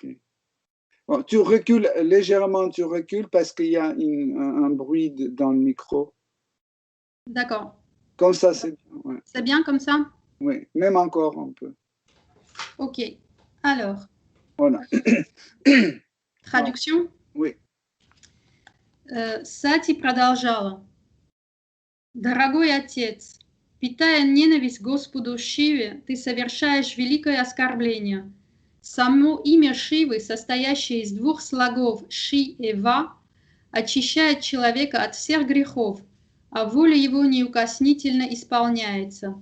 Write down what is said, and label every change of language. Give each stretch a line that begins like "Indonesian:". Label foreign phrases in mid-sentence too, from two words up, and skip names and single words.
French: Bon, tu recules légèrement, parce qu'il y a un bruit dans le micro. D'accord. Comme ça, c'est bien. Ouais. C'est bien comme ça? Oui, même encore un peu. Ok. Alors. Voilà. Traduction? Oui.
Russian: Сати продолжала. Дорогой отец, питая ненависть Господу Шиве, ты совершаешь великое оскорбление. Само имя Шивы, состоящее из двух слогов Ши и Ва, очищает человека от всех грехов, а воля его неукоснительно исполняется.